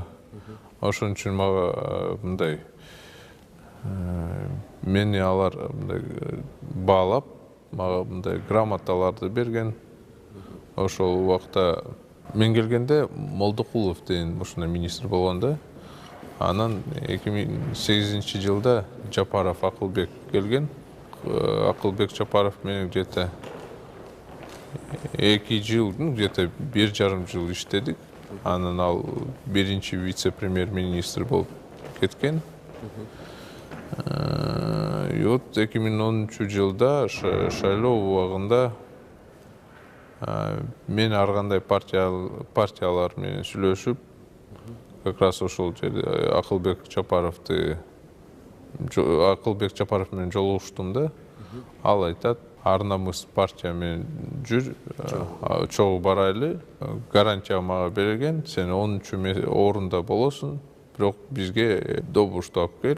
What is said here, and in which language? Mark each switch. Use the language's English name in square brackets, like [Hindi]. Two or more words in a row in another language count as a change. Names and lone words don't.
[Kyrgyz] Ошон үчүн мага мындай мени алар мындай баалап, мага мындай грамоталарды берген. Ошол убакта мен келгенде Молдокулов деген ушундай министр болгон да. Анан 2008-жылда Жапаров Акылбек келген. Акылбек Жапаров менен где-то 2 жыл, где-то 1,5 жыл иштедик. Анан ал 1-чи вице-премьер-министр болуп кеткен. [Russian] И вот [Kyrgyz] 2010-жылда шайлоо убагында мен ар кандай партиялар менен сүйлөшүп, [Russian] как раз [Kyrgyz] ошол жерде Акылбек Жапаров менен жолугуштум да. Ал айтат, ар намыс партия менен жүр, чогуу барайлы, гарантия мага берген, сен 10-орунда болосуң, бирок бизге добушту алып кел.